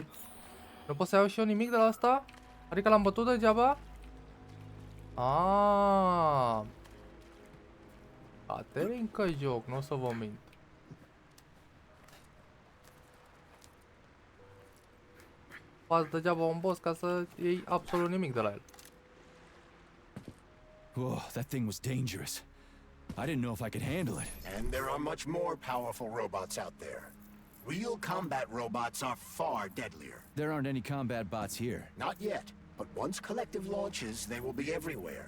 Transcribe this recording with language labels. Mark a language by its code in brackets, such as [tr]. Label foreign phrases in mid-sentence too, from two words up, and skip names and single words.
[ro] Nu pot să iau și eu nimic de la asta? Adică l-am bătut degeaba? Aaaa. Bate încă joc, nu o să vă mint. Faci degeaba un boss ca să iei absolut nimic de la el. [en] Oh, that thing was dangerous. I didn't know if I could handle it. And there are much more powerful robots out there. Real combat robots are far deadlier. There aren't any combat bots here. Not yet, but once Collective launches, they will be everywhere.